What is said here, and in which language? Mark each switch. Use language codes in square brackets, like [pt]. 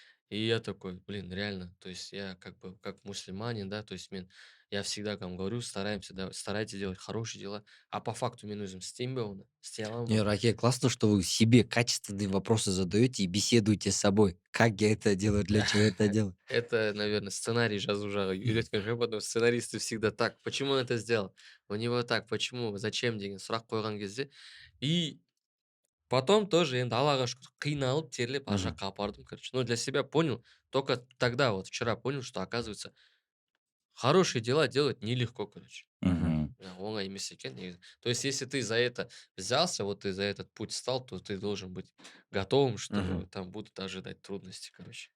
[ru] И я такой, блин, реально, то есть я как бы как мусульманин, да, то есть я всегда там говорю, стараемся, да, старайтесь делать хорошие дела, а по факту мне нужно стимбеуна, Не, Раке, классно, что вы себе качественные вопросы задаете и беседуете с собой. Как я это делаю, для чего это делаю. Это, наверное, сценарий [kk] жазу үйреткен жоқ, [ru] потому что сценаристы всегда так, почему он это сделал, у него так, почему, зачем [kk] деген сұрақ қойған кезде. [ru] И потом тоже [kk] енді Аллаға шүкір қиналып, терлеп ар Мгм. жаққа апардым, короче. [ru] Но для себя понял, только тогда, вот вчера понял, что, оказывается, хорошие дела делать нелегко, короче. Мгм. [kk] оңай емес екен негізі. [ru] То есть, если ты за это взялся, вот ты за этот путь стал, то ты должен быть готовым, что Мгм. там будут ожидать трудности, короче.